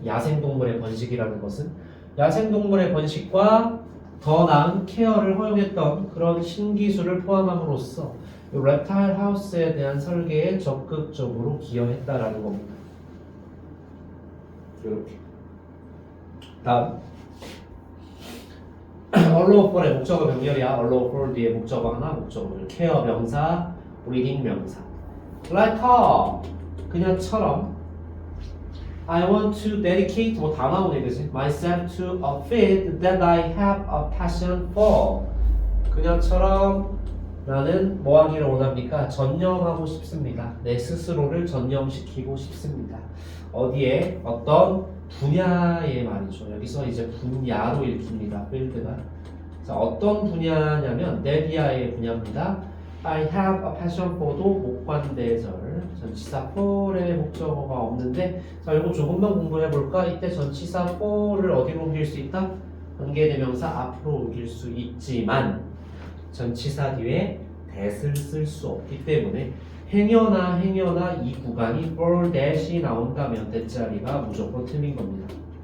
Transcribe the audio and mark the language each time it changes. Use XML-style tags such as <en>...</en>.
<ko>야생동물의 번식이라는 것은 야생동물의 번식과 더 나은 케어를 허용했던 그런 신기술을 포함함으로써 reptile house에 대한 설계에 적극적으로 기여했다라는 겁니다. 이렇게 다음 allow for의 목적어 병렬이야. allow for 뒤에 목적어 하나, 목적어를 케어 명사, breeding 명사.</ko> <en>like her</en> <ko>그녀처럼</ko> <en>I want to dedicate</en> <ko>뭐 다 나오네 그지?</ko> <en>myself to a field that I have a passion for.</en> <ko>그녀처럼 나는 뭐 하기를 원합니까? 전념하고 싶습니다. 내 스스로를 전념시키고 싶습니다. 어디에? 어떤 분야의 말이죠. 여기서 이제 분야로 읽힙니다. 필드가. 자, 어떤 분야냐면 데비아의 분야입니다.</ko> <en>I have a passion for도</en> <ko>목관대절. 전치사 for의 목적어가 없는데, 자, 이거 조금만 공부해 볼까? 이때 전치사 for를 어디로 옮길 수 있다? 관계대명사 앞으로 옮길 수 있지만 전치사 뒤에 that을 쓸 수 없기 때문에 행여나 이 구간이 for that이 나온다면 that 자리가 무조건 틀린 겁니다.</ko>